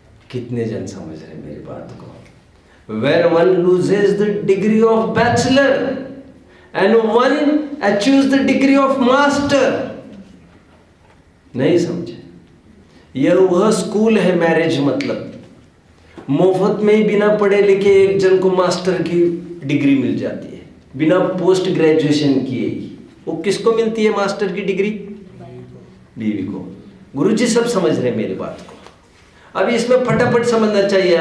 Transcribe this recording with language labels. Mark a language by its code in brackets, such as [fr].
[hi] कितने जन समझ रहे मेरी बात को? [en] Where one loses the degree of bachelor and one achieves the degree of master. [hi] नहीं समझे? यह वह स्कूल है मैरिज, मतलब मुफ्त में ही बिना पढ़े लिखे एक जन को मास्टर की डिग्री मिल जाती है, बिना पोस्ट ग्रेजुएशन किए ही। वो किसको मिलती है मास्टर की डिग्री? बीवी को। गुरुजी सब समझ रहे हैं मेरी बात को। अब इसमें फटाफट समझना चाहिए।